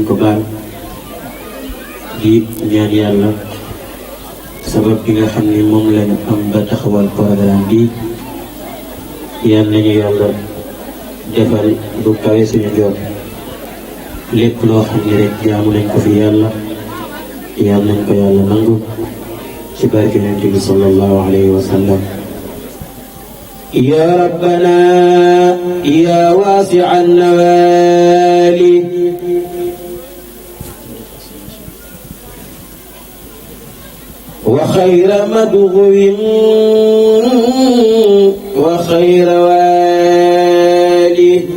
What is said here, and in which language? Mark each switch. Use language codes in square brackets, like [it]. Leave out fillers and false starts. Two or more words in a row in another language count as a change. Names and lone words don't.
[wo] ko baal di ñaan yàlla sabab bi nga xam ni moom lañu am ba taxawal programme bi yal nañu yàlla defal lu kawe suñu jot lépp loo xam ni rek jaamu nañ ko fi yàlla yal nañ ko yàlla nangu ci barke Yonent bi [ar] صلى الله عليه وسلم. يا ربنا يا واسع النوال وخير مدغو وخير والي